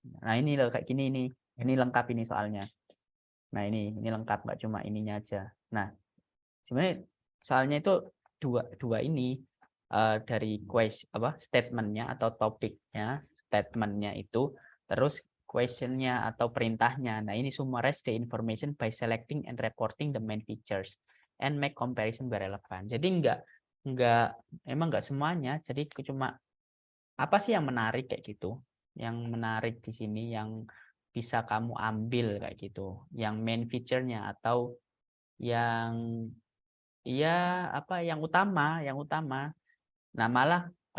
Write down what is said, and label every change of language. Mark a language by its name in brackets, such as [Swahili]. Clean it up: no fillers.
[Indonesian] Nah ini loh kayak gini ini lengkap ini soalnya. Nah ini lengkap, nggak cuma ininya aja. Nah sebenarnya soalnya itu dua ini dari statementnya atau topiknya, statementnya itu, terus questionnya atau perintahnya. [English] Nah ini summarize the information by selecting and reporting the main features and make comparison by relevant. [Indonesian] Jadi emang nggak semuanya. Jadi cuma apa sih yang menarik kayak gitu, yang menarik di sini yang bisa kamu ambil kayak gitu, yang main feature-nya atau yang yang utama. Nah malah